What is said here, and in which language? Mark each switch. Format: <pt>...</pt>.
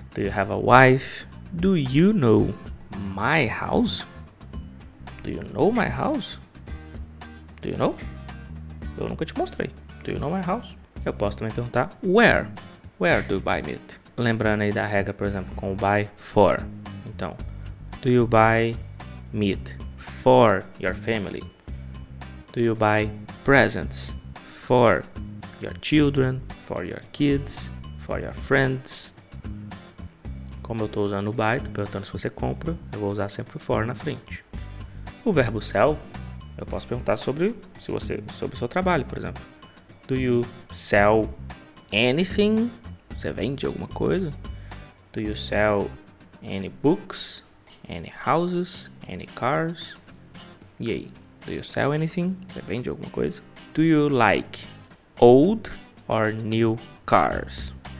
<en>Do you have a wife? Do you know my house? Do you know my house? Do you know?</en> <pt>Eu nunca te mostrei.</pt> <en>Do you know my house?</en> <pt>Eu posso também perguntar</pt> <en>where? Where do you buy meat?</en> <pt>Lembrando aí da regra, por exemplo, com o buy for.</pt> <en>Então, do you buy meat for your family? Do you buy presents for your children, for your kids, for your friends?</en> <pt>Como eu estou usando o buy, estou perguntando se você compra, eu vou usar sempre o for na frente. O verbo sell, eu posso perguntar sobre o seu trabalho, por exemplo.</pt> <en>Do you sell anything?</en> <pt>Você vende alguma coisa?</pt> <en>Do you sell any books? Any houses? Any cars?</en> <pt>E aí?</pt> <en>Do you sell anything?</en> <pt>Você vende alguma coisa?</pt> <en>Do you like old or new cars?</en>